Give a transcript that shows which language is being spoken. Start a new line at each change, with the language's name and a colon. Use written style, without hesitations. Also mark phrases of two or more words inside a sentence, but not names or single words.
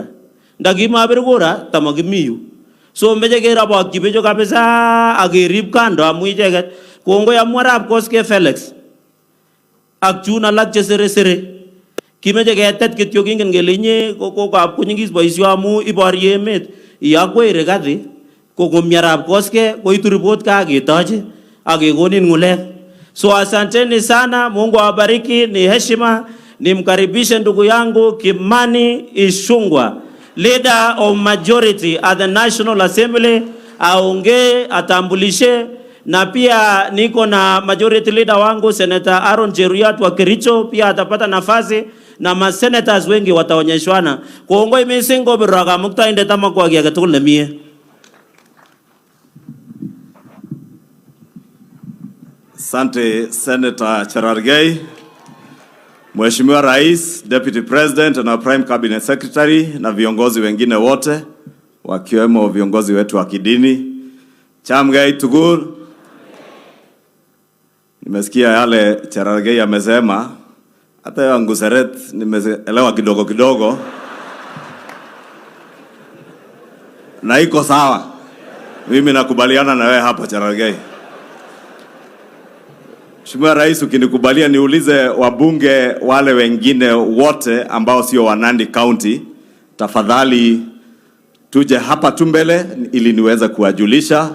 Kalenjin: Ndakimabir kura tamakimiyu. So meche kerabokyi bichu kabisa akerib kando amu icheket kongoi amu Arap Koskei Felix ak chun alak chesere kimeche ketet kityo kingen kele inye ko kapkunyikis boisio amu iborye emet iyakwei Rigathi kokomi Arap Koskei koitu report kaketoche akekonin ng'ulek.
Swahili: So asanteni sana, Mungu awabariki, ni heshima nimkaribishe ndugu yangu Kimani Ichung'wah,
English: leader of majority at the National Assembly,
Swahili: aongee atambulishe, na pia niko na
English: majority leader
Swahili: wangu Senator Aaron Cheruiyot wa Kericho pia atapata nafasi, na ma senators wengi wataonyeshwana.
Kalenjin: Kongoi mising kobirro kamuktaindet amakwa kiy agetugul nemie.
Swahili: Asante Senator Cherargei. Mheshimiwa Rais,
English: Deputy President
Swahili: na
English: Prime Cabinet Secretary
Swahili: na viongozi wengine wote wakiwemo viongozi wetu wa kidini.
Kalenjin: Chamgei tugul.
Swahili: Nimesikia yale Cherargei amesema, hata yangu Seret nimeelewa kidogo kidogo. Na iko sawa. Mimi nakubaliana na wewe hapa Cherargei. Mheshimiwa Rais, ukinikubalia niulize wabunge wale wengine wote ambao sio wa Nandi County, tafadhali tuje hapa tu mbele ili niweze kuwajulisha.